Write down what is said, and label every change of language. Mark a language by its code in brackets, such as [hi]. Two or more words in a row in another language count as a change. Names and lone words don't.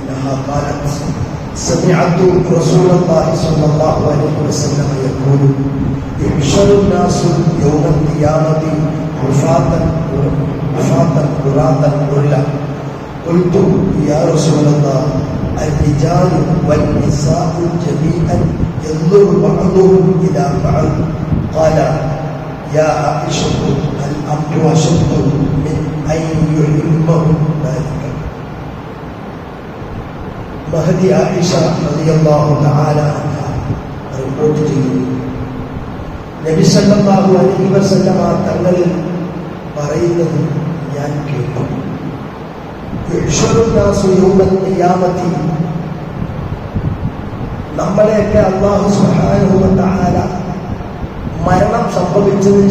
[ar] عنها قالت سمعت رسول الله صلى الله عليه وسلم يقول يحشر الناس يوم القيامة حفاة عراة غرلا قلت يا رسول الله الرجال والنساء جميعا ينظر بعضهم إلى بعض قال يا عائشة الأمر أشد من أن يعلمهم ذلك. [ml] മഹദി ആയിഷ [ar] رضي الله تعالى عنها [ml] റിപ്പോർട്ട് ചെയ്യുന്നു, നബി [ar] صلى الله عليه وسلم [ml] തങ്ങളിൽ പറയുന്നത് ഞാൻ കേട്ടു. നമ്മളെയൊക്കെ അല്ലാഹു [ar] سبحانه وتعالى [ml] മരണം സംഭവിച്ചതിന്